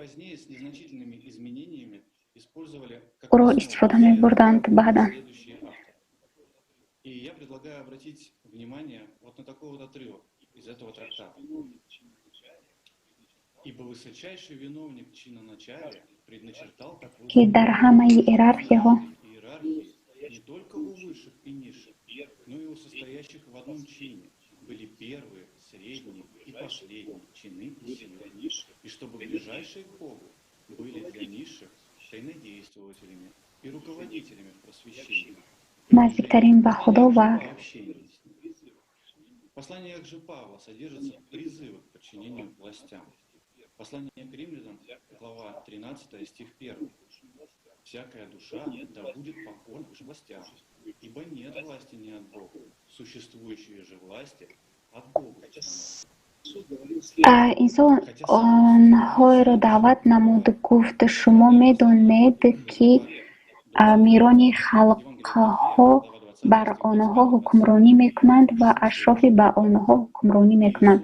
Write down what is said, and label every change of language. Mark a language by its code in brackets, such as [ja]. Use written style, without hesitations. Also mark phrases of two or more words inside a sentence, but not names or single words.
[tg] ӯро истифода мебурданд баъдан. ки дар ҳамаи иерархияҳо [ru] были первые, средние и последние чины и силы, и чтобы ближайшие к Богу были для низших тайнодействователями и руководителями в просвещении. [tg] наздиктарин ба Худо ва [ru] В посланиях же Павла содержатся призывы к подчинению властям. Послание к римлянам, глава 13, стих 1. «Всякая душа да будет покорна властям, ибо нет власти не от Бога, существующие же власти от Бога». [tg] инсон онҳоро даъват намуд, гуфт: шумо медонед, ки мирони халқҳо бар онҳо ҳукмронӣ мекунанд ва ашрофи ба онҳо ҳукмронӣ мекунанд.